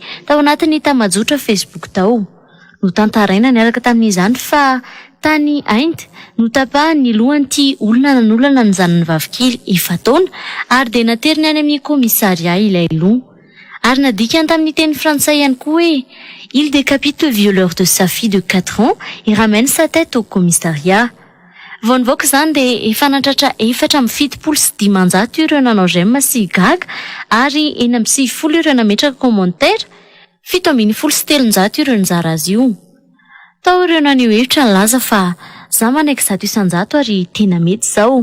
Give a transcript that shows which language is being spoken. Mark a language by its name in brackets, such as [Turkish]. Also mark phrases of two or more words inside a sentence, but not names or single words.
[Malagasy] tao anatin'ny tambazotra Facebook tao no tantaraina niaraka tamin'izany fa tany Inde no tapahany lohan'ity olona nanolana ny zanany vavikely 7 taona ary dia nateriny any amin'ny komisaria ilay loha ary nadikany tamin'ny teny frantsay ihany koa hoe [French] il décapite le violeur de sa fille de 4 ans et ramène sa tête au commissariat. [Malagasy] Vao nivoaka izany dia efa nahatratra 4,75 ireo nanao j'aime sy gaga ary 6,20 ireo nametraka commentaire, 7,3 ireo nizara azy io. Tao ireo naneho hevitra nilaza fa za manaiky 100 isan-jato ary tena mety izao.